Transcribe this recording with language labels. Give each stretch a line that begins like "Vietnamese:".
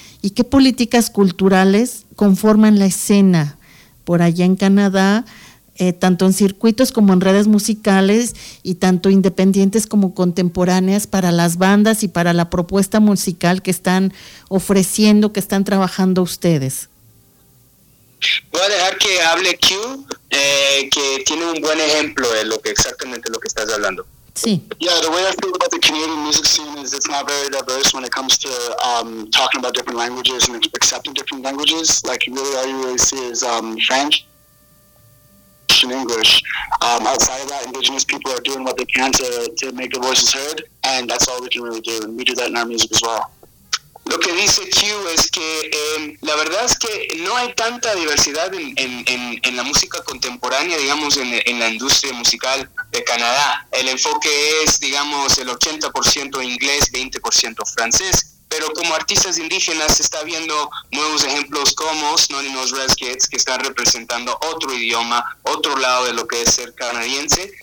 Spanish: ¿Y qué políticas culturales conforman la escena por allá en Canadá, tanto en circuitos como en redes musicales, y tanto independientes como contemporáneas, para las bandas y para la propuesta musical que están ofreciendo, que están trabajando ustedes? Voy a dejar que hable Q, que tiene un buen ejemplo de lo que estás hablando.
English: See. Yeah, the way I feel about the Canadian music scene is it's not very diverse when it comes to talking about different languages and accepting different languages. Like, really, all you really see is French and English. Outside of that, Indigenous people are doing what they can to make their voices heard, and that's all we can really do, and we do that in our music as well.
Spanish: Lo que dice Q es que la verdad es que no hay tanta diversidad en la música contemporánea, digamos, en la industria musical de Canadá. El enfoque es, digamos, el 80% inglés, 20% francés. Pero como artistas indígenas se está viendo nuevos ejemplos como Snorinos Reskits, que están representando otro idioma, otro lado de lo que es ser canadiense.